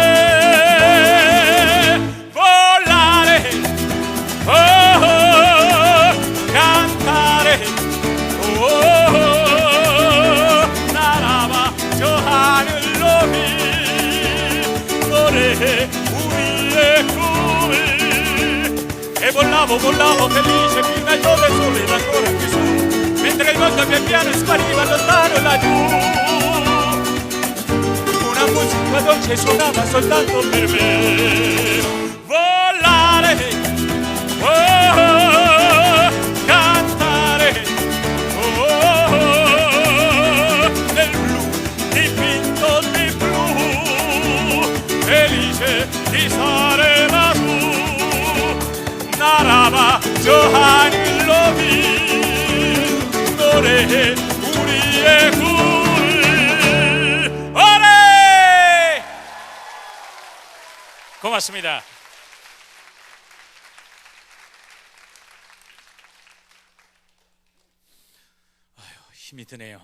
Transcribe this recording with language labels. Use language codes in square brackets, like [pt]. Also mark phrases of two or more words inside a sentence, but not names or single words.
[it] Volare oh cantare oh [ko] 날아봐 저 하늘 높이 노래해 우리의 꿈을. [it] E volavo, volavo felice fino al dove il sole era ancora qui su, mentre il mondo pian piano spariva lontano laggiù. Una musica dolce suonava soltanto per me. Volare, oh, cantare, oh, nel blu dipinto di blu, felice di stare lassù. [ko] 날아봐 저 하늘 높이 노래해 우리의 꿈을. 오래 고맙습니다. 힘이 드네요.